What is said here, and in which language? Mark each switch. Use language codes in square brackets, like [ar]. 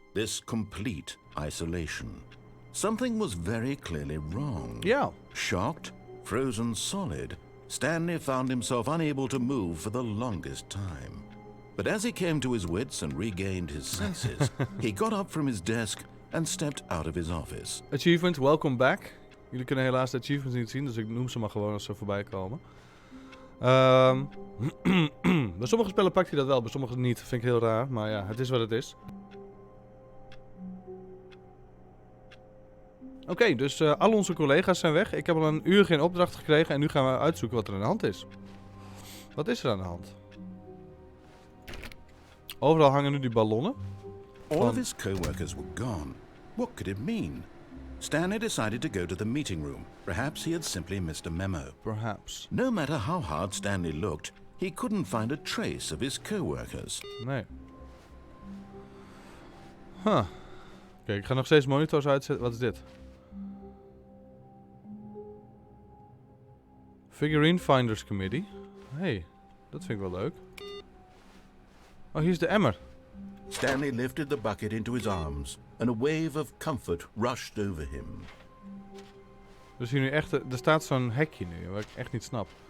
[en] This complete isolation. Something was very clearly wrong. Yeah. Shocked, frozen solid, Stanley found himself unable to move for the longest time. But as he came to his wits and regained his senses, he got up from his desk and stepped out of his office. Achievement, welcome back. [nl] Jullie kunnen helaas de achievements niet zien, dus ik noem ze maar gewoon als ze voorbij komen. Bij sommige spellen pakt hij dat wel, bij sommige niet. Vind ik heel raar, maar ja, het is wat het is. Oké, dus al onze collega's zijn weg. Ik heb al een uur geen opdracht gekregen en nu gaan we uitzoeken wat er aan de hand is. Wat is er aan de hand? Overal hangen nu die ballonnen. [en] All of his co-workers were gone. What could it mean? Stanley decided to go to the meeting room. Perhaps he had simply missed a memo. Perhaps. No matter how hard Stanley looked, he couldn't find a trace of his co-workers. [nl] Nee. Huh. Oké, ik ga nog steeds monitors uitzetten. Wat is dit? Figurine Finders Committee. Hey, dat vind ik wel leuk. Oh, hier is de emmer. [en] Stanley lifted the bucket into his arms, and a wave of comfort rushed over him. [nl] Dus hier nu echt, er staat zo'n hekje nu, wat ik echt niet snap.